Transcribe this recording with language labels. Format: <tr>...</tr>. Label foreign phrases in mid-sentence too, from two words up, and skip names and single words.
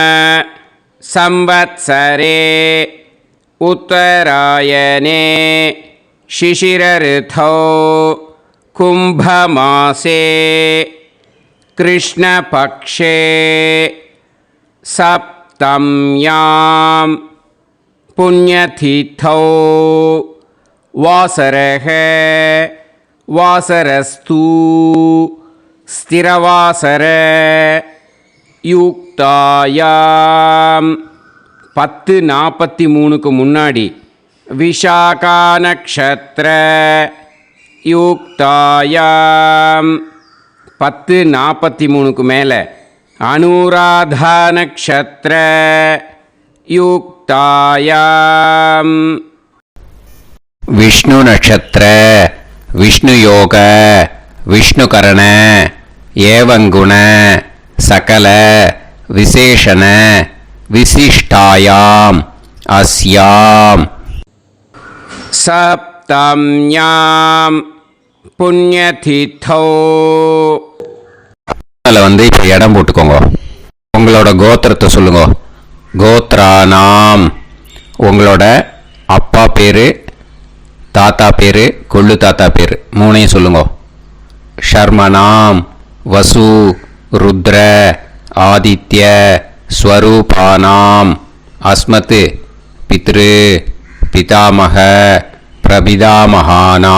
<sa>संवत्सरे उत्तरायणे शिशिरऋतौ कुम्भमासे कृष्णपक्षे सप्तम्यां पुण्यतिथौ वासरः वासरस्तु स्थिरवासर युक्तायां 10:43க்கு முன்னாடி विशाखा नक्षत्र युक्तायां 10:43க்கு மேலே अनुराधा नक्षत्र युक्तायां विष्णु नक्षत्र विष्णु योग विष्णुकरण एवं गुण सकल विशेषण विशिष्टायां अस्यां सप्तम्यां पुण्यतिथौ</sa> <ta>வந்து இப்போ இடம் போட்டுக்கோங்க. உங்களோட கோத்திரத்தை சொல்லுங்க. கோத்ரானாம் உங்களோட அப்பா பேர், தாத்தா பேர், கொள்ளு தாத்தா பேர் 3ஐயும் சொல்லுங்க.</ta> <sa>शर्मणां वसु रुद्र आदित्य स्वरूपाणां अस्मत् पितृ पितामह प्रपितामहानां.</sa>